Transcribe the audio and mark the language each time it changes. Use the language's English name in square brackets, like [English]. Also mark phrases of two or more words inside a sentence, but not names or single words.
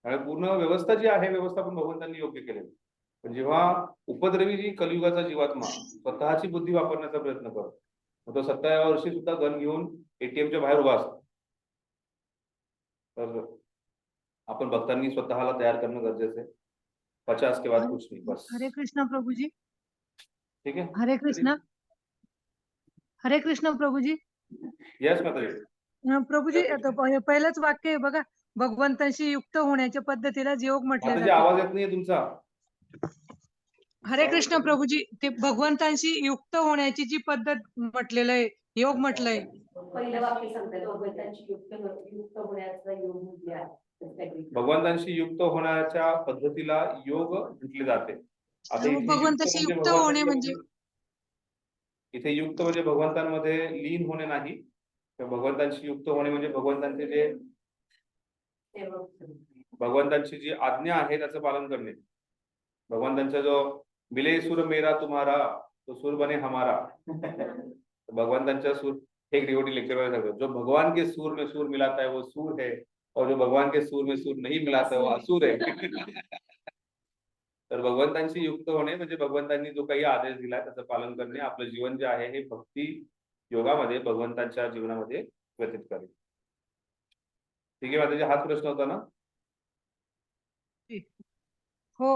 [Marathi] आणि पूर्ण व्यवस्था जी आहे व्यवस्था पण भगवंतांनी योग्य केलेली. पण जेव्हा उपद्रवी जी कलियुगाचा जीवात्मा स्वतःची बुद्धी वापरण्याचा प्रयत्न करतो, मग तो 70व्या वर्षी सुद्धा गन घेऊन एटीएमच्या बाहेर उभा असतो. तर आपण भक्तांनी स्वतःला तयार करणं गरजेचं आहे. [Hindi] 50 के बाद कुछ नहीं, बस. [Marathi] हरे कृष्ण प्रभुजी. ठीक आहे. हरे कृष्ण. हरे कृष्ण प्रभुजी. यस माताजी. प्रभुजी आता पहिलंच वाक्य आहे बघा, भगवंतांशी युक्त होण्याच्या पद्धतीलाच योग म्हटले माताजी जाते. आवाज येत नाहीये तुमचा. हरे कृष्ण प्रभुजी, ते भगवंतांशी युक्त होण्याची जी पद्धत म्हटलेलं आहे, योग म्हटलंय. पहिलं वाक्य सांगतात भगवंतांची युक्त होण्याचा योग म्हटले आहे. भगवंतांशी युक्त होण्याच्या पद्धतीला योग म्हटले जाते. आता इथे युक्त भगवंताशी म्हणजे युक्त होणे भगवंतांच्या म्हणजे इथे युक्त म्हणजे भगवंतांमध्ये लीन होणे नाही, तर भगवंतांशी युक्त होणे म्हणजे भगवंतांचे जे भगवंतांची जी आज्ञा आहे त्याचं पालन करणे. भगवंतांचा जो [Hindi] मिले सुर मेरा तुम्हारा तो सुर बने हमारा. [Marathi] भगवंतांच्या सूर [Hindi] एक [English] devotee lecture [Hindi] में सांगतो, जो भगवान के सूर में सूर मिलाता है वो सूर है, और जो भगवान के सूर में सूर नहीं मिलाता है वो असुर है. [Marathi] तर भगवंतांशी युक्त होणे म्हणजे भगवंतांनी जो काही आदेश दिला त्याचं पालन करणे. आपलं जीवन जे आहे हे भक्ती योगामध्ये भगवंतांच्या जीवनामध्ये व्यतीत करणे. ठीक आहे माताजी, हाच प्रश्न होता ना? हो.